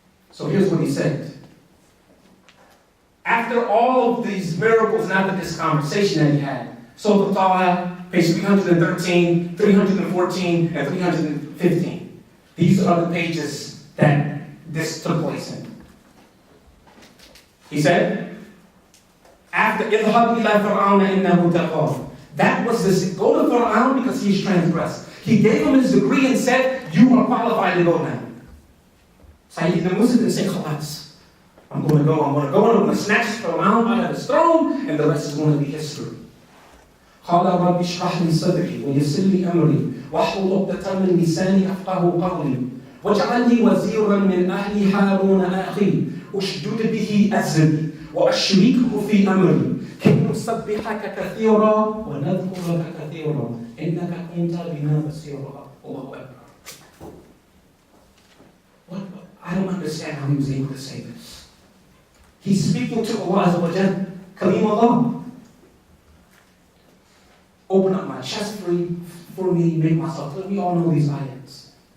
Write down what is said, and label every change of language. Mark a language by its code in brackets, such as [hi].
[en] So here's what he said. After all of these miracles and after this conversation that he had, Surah Al-Taha, page 313, 314, and 315. These are the pages that this took place in. He said, after [ar] اذهب إلى فرعون إنه طغى. [en] That was this, go to Fir'aun because he's transgressed. He gave him his degree and said, you are qualified to go now. Sayyidina Musa didn't say, khalas. I'm going to go, and I'm going to snatch Fir'aun out of his throne, and the rest is going to be history. [ar] قال رب اشرح لي صدري ويسر لي امري واحلل عقدة من لساني يفقهوا قولي واجعل لي وزيرا من اهلي هارون اخي اشدد به ازري واشركه في امري كي نسبحك كثيرا ونذكرك كثيرا انك كنت بنا بصيرا. الله اكبر. [en] I don't understand how he was able to say this. He's speaking to Allah Azza wa Jal, Kalim Allah. Open up my chest for me, make myself clear. We all know these ayats.